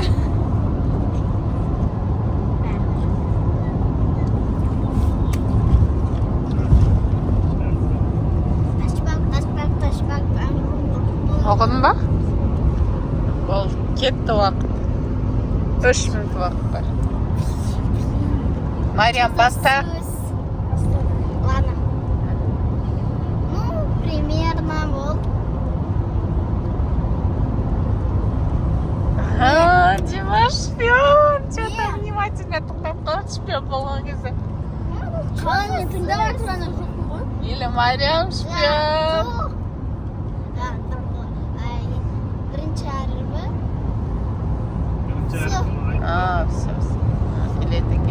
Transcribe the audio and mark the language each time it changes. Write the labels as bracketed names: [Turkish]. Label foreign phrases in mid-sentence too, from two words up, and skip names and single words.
[Kazakh] Ташбак. Оқыдың ба? Бол, кетті уақыт. 3 минут уақыт бар. Мариам, баста. [Russian] Ладно. Ну, примерно вот. [Kazakh] Димаш шпион. [Russian] Что-то внимательно [Kazakh] тоқтап қалады шпион болған кезде. Қалай тыңдап тұрған жоқпын ғой? [Russian] Или Мариам шпион. [Kazakh] Бірінші әріпі. Все. Келеді екен.